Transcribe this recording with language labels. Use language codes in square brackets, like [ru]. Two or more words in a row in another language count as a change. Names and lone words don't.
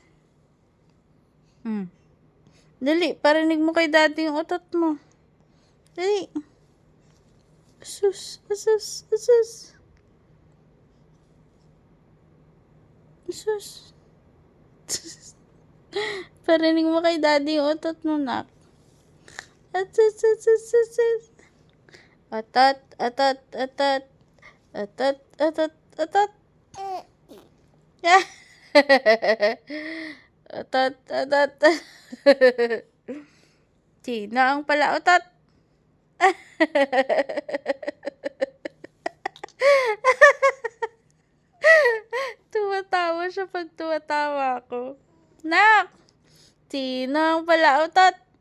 [tl] Dali, parinig mo kay daddy yung utot mo. Dali. Asus, asus, asus. Asus. Parinig mo kay daddy yung utot mo, nak. Asus, asus, asus. Otot, otot, otot. Otot, otot, otot. Otot, otot. Sino ang palautot? Tumatawa siya pag tumatawa ako. Nak! Sino ang palautot?